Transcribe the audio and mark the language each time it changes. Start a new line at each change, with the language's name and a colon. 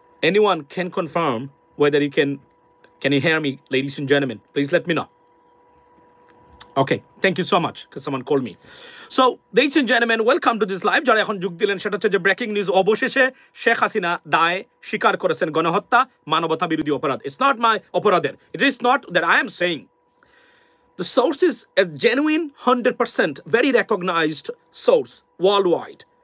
English: Anyone can confirm whether you can you hear me, ladies and gentlemen? Please let me know. Okay, thank you so much because someone called me. So, ladies and gentlemen, welcome to this live.
Bangla: যারা এখন যোগ দিলেন সেটা হচ্ছে যে breaking news, অবশেষে শেখ হাসিনা দায় স্বীকার করেছেন, গণহত্যা মানবতা বিরোধী অপরাধ।
English: It's not my অপরাধের. It is not that I am saying. The source is a genuine 100% very recognized source worldwide.